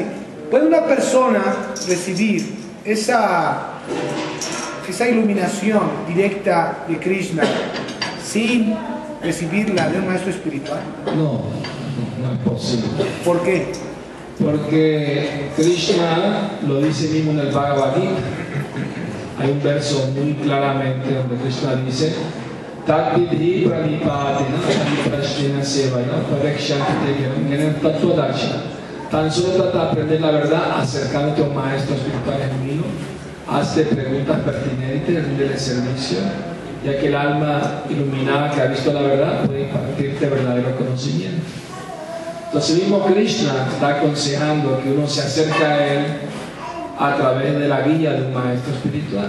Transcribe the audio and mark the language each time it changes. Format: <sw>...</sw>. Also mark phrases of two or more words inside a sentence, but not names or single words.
<es>¿Puede una persona recibir esa iluminación directa de Krishna sin recibirla de un maestro espiritual? No es posible. ¿Por qué? Porque Krishna lo dice mismo en el Bhagavad Gita. Hay un verso muy claramente donde Krishna dice:</es> <sa>Tatvidhi pranipatina prashnena sevaya parekshanti tattvadarshana.</sa> <es>Tan solo trata de aprender la verdad acercándote a un maestro espiritual genuino. Hazte preguntas pertinentes, ríndele servicio, ya que el alma iluminada que ha visto la verdad puede impartirte verdadero conocimiento. Entonces mismo Krishna está aconsejando que uno se acerque a él a través de la guía de un maestro espiritual.</es>